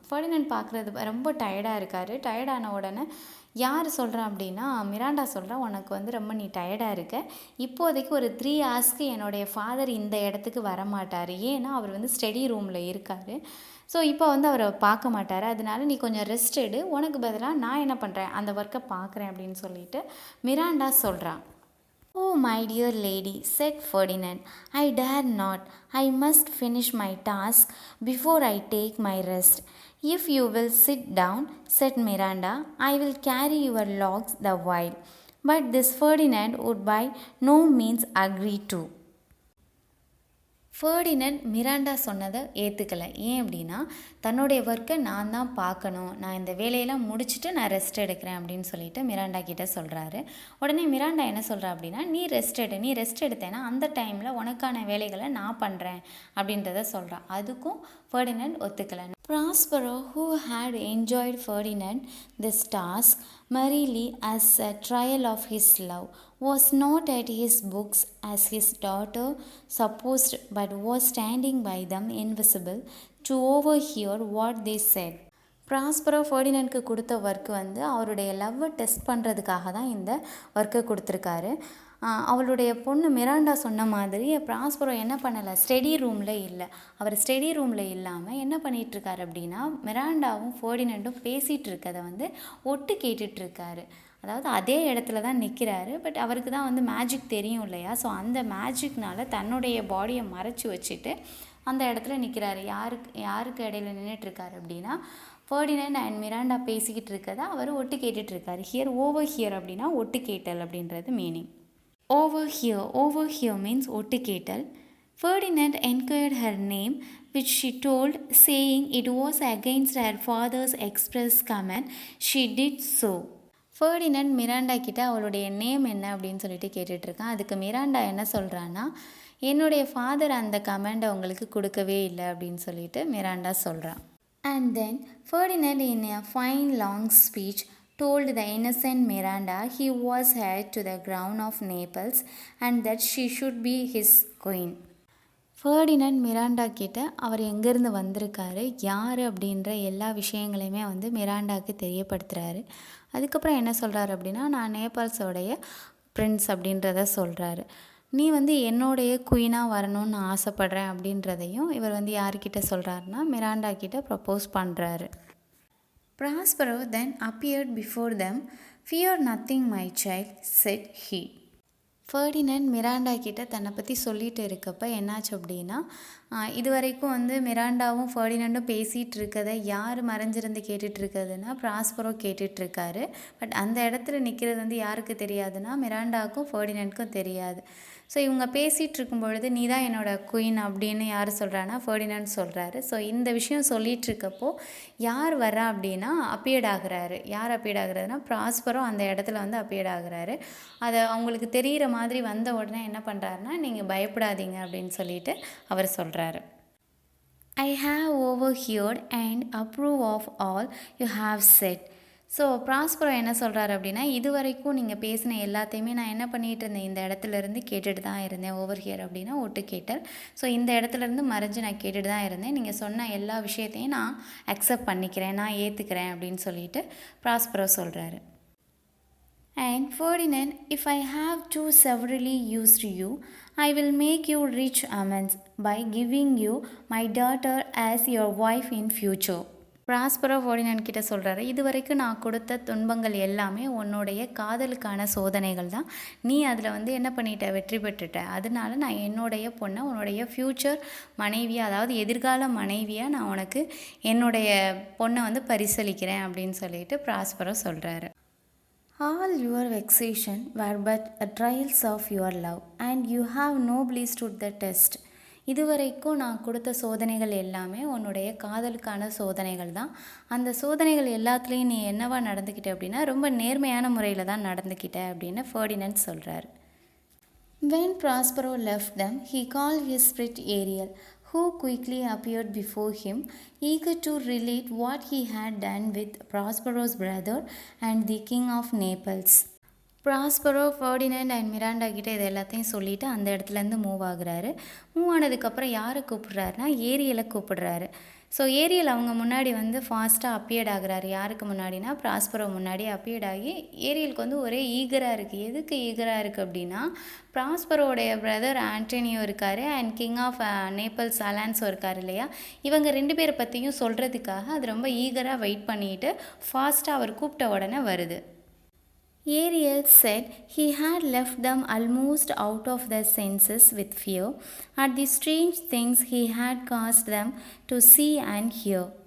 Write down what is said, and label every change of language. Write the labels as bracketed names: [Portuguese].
[Tamil] Ferdinand பார்க்குறது ரொம்ப டயர்டாக இருக்கார். டயர்டான உடனே யார் சொல்கிறான் அப்படின்னா மிராண்டா சொல்கிறா, உனக்கு வந்து ரொம்ப நீ டயர்டாக இருக்க, இப்போதைக்கு ஒரு 3 ஹார்ஸ்க்கு என்னுடைய ஃபாதர் இந்த இடத்துக்கு வரமாட்டார். ஏன்னா அவர் வந்து ஸ்டடி ரூமில் இருக்கார். ஸோ இப்போ வந்து அவரை பார்க்க மாட்டார். அதனால நீ கொஞ்சம் ரெஸ்ட் எடு, உனக்கு பதிலாக நான் என்ன பண்ணுறேன், அந்த ஒர்க்கை பார்க்குறேன் அப்படின்னு சொல்லிட்டு மிராண்டா சொல்கிறான். [English] "Oh, my dear lady," said Ferdinand, "I dare not. I must finish my task before I take my rest." "If you will sit down," said Miranda, "I will carry your logs the while." But this Ferdinand would by no means agree to. [Tamil] Ferdinand Miranda சொன்னதை ஏற்றுக்கலை. ஏன் அப்படின்னா, தன்னுடைய ஒர்க்கை நான் தான் பார்க்கணும், நான் இந்த வேலையெல்லாம் முடிச்சுட்டு நான் ரெஸ்ட் எடுக்கிறேன் அப்படின்னு சொல்லிட்டு மிராண்டா கிட்டே சொல்கிறாரு. உடனே மிராண்டா என்ன சொல்கிறா அப்படின்னா, நீ ரெஸ்ட் எடுத்தேன்னா அந்த டைமில் உனக்கான வேலைகளை நான் பண்ணுறேன் அப்படின்றத சொல்கிறான். அதுக்கும் Ferdinand ஒத்துக்கலை. [English] Prospero, who had enjoyed Ferdinand this task merely as a trial of his love, was not at his books as his daughter supposed, but was standing by them invisible to overhear what they said. [Tamil] Prospero ஃபர்டினண்ட்க்கு கொடுத்த work வந்து அவருடைய லவ்வை test பண்ணுறதுக்காக தான் இந்த ஒர்க்கை கொடுத்துருக்காரு. அவளுடைய பொண்ணு மிராண்டா சொன்ன மாதிரி ப்ராஸ்பரோ என்ன பண்ணலை, ஸ்டடி ரூமில் இல்லை. அவர் ஸ்டடி ரூமில் இல்லாமல் என்ன பண்ணிகிட்ருக்காரு அப்படின்னா, மிராண்டாவும் ஃபர்டினண்டும் பேசிகிட்டு இருக்கதை வந்து ஒட்டு கேட்டுட்ருக்காரு. அதாவது அதே இடத்துல தான் நிற்கிறாரு, பட் அவருக்கு தான் வந்து மேஜிக் தெரியும் இல்லையா. ஸோ அந்த மேஜிக்னால் தன்னுடைய பாடியை மறைச்சி வச்சுட்டு அந்த இடத்துல நிற்கிறாரு. யாருக்கு இடையில நின்றுட்டுருக்காரு அப்படின்னா, ஃபர்டினண்ட் அண்ட் மிராண்டா பேசிக்கிட்டு இருக்கதை அவர் ஒட்டு கேட்டுட்ருக்காரு. ஓவர் ஹியர் அப்படின்னா ஒட்டு கேட்டல் அப்படின்றது மீனிங். ஓவர் ஹியர் மீன்ஸ் ஒட்டு கேட்டல். [English] Ferdinand enquired her name, which she told, saying it was against her father's express command she did so. [Tamil] Ferdinand Miranda கிட்ட அவளுடைய நேம் என்ன அப்படின்னு சொல்லிட்டு கேட்டுட்ருக்கான். அதுக்கு மிராண்டா என்ன சொல்கிறான்னா, என்னுடைய ஃபாதர் அந்த கமெண்டை உங்களுக்கு கொடுக்கவே இல்லை அப்படின்னு சொல்லிட்டு மிராண்டா சொல்கிறான். [English] And then Ferdinand in a fine long speech told the innocent Miranda he was heir to the crown of Naples and that she should be his queen. [Tamil] Ferdinand Miranda கிட்ட அவர் எங்கேருந்து வந்திருக்காரு, யார் அப்படின்ற எல்லா விஷயங்களையுமே வந்து மிராண்டாவுக்கு தெரியப்படுத்துகிறாரு. அதுக்கப்புறம் என்ன சொல்கிறாரு அப்படின்னா, நான் நேபாள்ஸோடைய பிரின்ஸ் அப்படின்றத சொல்கிறாரு. நீ வந்து என்னுடைய குயினாக வரணும்னு ஆசைப்பட்றேன் அப்படின்றதையும் இவர் வந்து யார்கிட்ட சொல்கிறாருன்னா, மிராண்டா கிட்ட ப்ரப்போஸ் பண்ணுறாரு. [English] Prospero then appeared before them. Fear nothing, my child, said he. [Tamil] Ferdinand Miranda கிட்ட தன்னை பற்றி சொல்லிட்டு இருக்கப்போ என்னாச்சு அப்படின்னா, இது வரைக்கும் வந்து மிராண்டாவும் ஃபர்டினண்டும் பேசிகிட்டு இருக்கதை யார் மறைஞ்சிருந்து கேட்டுட்ருக்கிறதுனா ப்ராஸ்பரோ கேட்டுட்ருக்காரு. பட் அந்த இடத்துல நிற்கிறது வந்து யாருக்கு தெரியாதுன்னா, மிராண்டாவுக்கும் ஃபர்டினண்ட்க்கும் தெரியாது. ஸோ இவங்க பேசிகிட்டு இருக்கும் பொழுது நீ தான் என்னோடய குயின் அப்படின்னு யார் சொல்கிறான்னா ஃபர்டினண்ட் சொல்கிறாரு. ஸோ இந்த விஷயம் சொல்லிகிட்ருக்கப்போ யார் வரா அப்படின்னா அப்பியர்ட் ஆகுறாரு. யார் அப்பியர்ட் ஆகுறதுனா ப்ராஸ்பரோ அந்த இடத்துல வந்து அப்பியர்ட் ஆகுறாரு. அதை அவங்களுக்கு தெரிகிற மாதிரி வந்த உடனே என்ன பண்ணுறாருனா, நீங்கள் பயப்படாதீங்க அப்படின்னு சொல்லிட்டு அவர் சொல்கிறாரு. [English] I have overheard and approve of all you have said. [Tamil] So Prospero என்ன சொல்கிறாரு அப்படின்னா, இது வரைக்கும் நீங்கள் பேசின எல்லாத்தையுமே நான் என்ன பண்ணிகிட்டு இருந்தேன், இந்த இடத்துலேருந்து கேட்டுட்டு தான் இருந்தேன். ஓவர் ஹியர் அப்படின்னா ஒட்டு கேட்டல். ஸோ இந்த இடத்துலேருந்து மறைஞ்சு நான் கேட்டுட்டு தான் இருந்தேன். நீங்கள் சொன்ன எல்லா விஷயத்தையும் நான் அக்செப்ட் பண்ணிக்கிறேன், நான் ஏற்றுக்கிறேன் அப்படின்னு சொல்லிட்டு ப்ராஸ்பரோ சொல்கிறாரு. [English] And Ferdinand, if I have too severely used you, I will make you rich amends by giving you my daughter as your wife in future. [Tamil] Prospero Ferdinand கிட்ட சொல்கிறாரு, இது வரைக்கும் நான் கொடுத்த துன்பங்கள் எல்லாமே உன்னுடைய காதலுக்கான சோதனைகள் தான். நீ அதில் வந்து என்ன பண்ணிட்ட, வெற்றி பெற்றுட்ட. அதனால நான் என்னுடைய பொண்ணை உன்னுடைய ஃப்யூச்சர் மனைவியாக, அதாவது எதிர்கால மனைவியாக நான் உனக்கு என்னுடைய பொண்ணை வந்து பரிசளிக்கிறேன் அப்படின்னு சொல்லிட்டு ப்ராஸ்பரோ சொல்கிறாரு. [English] All your vexation were but trials of your love, and you have nobly stood the test. [Tamil] இதுவரைக்கும் நான் கொடுத்த சோதனைகள் எல்லாமே உன்னுடைய காதலுக்கான சோதனைகள் தான். அந்த சோதனைகள் எல்லாத்துலேயும் நீ என்னவா நடந்துக்கிட்ட அப்படின்னா, ரொம்ப நேர்மையான முறையில் தான் நடந்துக்கிட்ட அப்படின்னு ஃபர்டினண்ட் சொல்கிறார். [English] When Prospero left them, he called his spirit Ariel, who quickly appeared before him, eager to relate what he had done with Prospero's brother and the king of Naples. [Tamil] Prospero Ferdinand and Miranda கிட்ட இது எல்லாத்தையும் சொல்லிவிட்டு அந்த இடத்துலேருந்து move ஆகுறாரு. Move ஆனதுக்கப்புறம் யாரை கூப்பிட்றாருனா, ஏரியலை கூப்பிடுறாரு. ஸோ ஏரியல் அவங்க முன்னாடி வந்து ஃபாஸ்ட்டாக அப்பியர்ட் ஆகுறாரு. யாருக்கு முன்னாடினா ப்ராஸ்பரோ முன்னாடி அப்பியர்ட் ஆகி ஏரியலுக்கு வந்து ஒரே ஈகராக இருக்குது. எதுக்கு ஈகராக இருக்குது அப்படின்னா, ப்ராஸ்பரோடைய பிரதர் ஆண்டனியோ இருக்கார் அண்ட் கிங் ஆஃப் நேபிள்ஸ் அலான்ஸோ இருக்கார் இல்லையா. இவங்க 2 பேரை பற்றியும் சொல்கிறதுக்காக அது ரொம்ப ஈகராக வெயிட் பண்ணிவிட்டு ஃபாஸ்ட்டாக அவர் கூப்பிட்ட உடனே வருது. [English] Ariel said he had left them almost out of their senses with fear at the strange things he had caused them to see and hear.